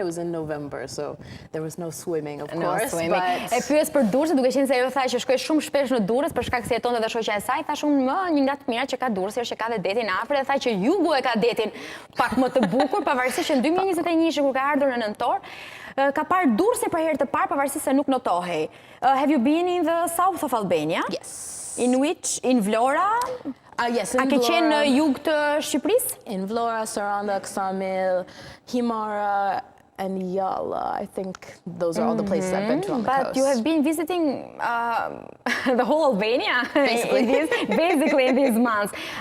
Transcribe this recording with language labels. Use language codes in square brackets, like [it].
[en] It was in November, so there was no swimming, of course. But... [sq] E pyes për Durrës, duke qenë se ajo tha që shkoj shumë shpesh në Durrës për shkak se jetonte dhe shoqja e saj. Thash unë një nga të mira që ka Durrësi është që ka dhe detin afër, dhe tha që jugu e ka detin pak më të bukur, pavarësisht që në 2021 kur ka ardhur në nëntor, ka parë Durrësin për herë të parë, pavarësisht se nuk notohej. [en] Have you been in the south of Albania? Yes. In which? In Vlora? Yes, in Vlora. [sq] A ke qenë në jug të Shqipërisë? [en] In Vlora, Saranda, Ksamil, Himara, and Yala. I think those are all the places I've been to on the coast. But you have been visiting the whole Albania basically in these months.